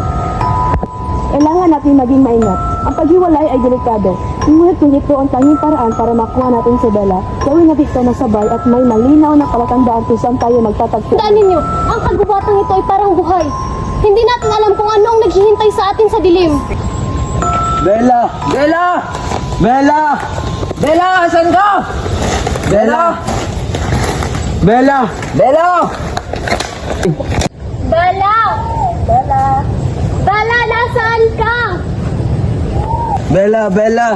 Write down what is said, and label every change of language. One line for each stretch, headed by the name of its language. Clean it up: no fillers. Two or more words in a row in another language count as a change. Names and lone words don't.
Filipino: Kailangan natin maging maingat. Ang paghiwalay ay delikado. Ngunit kung ito ang tanging paraan para makuha natin si Bella, gawin natin ito na sabay at may malinaw na palatandaan kung saan tayo magtatagpo. Tandaan ninyo, ang kagubatang ito ay parang buhay. Hindi natin alam kung ano ang naghihintay sa atin sa dilim. Bella! Bella! Bella! Bella, asan ka? Bella! Bella! Bella! Bella! Bella, nasaan ka? Bella! Bella!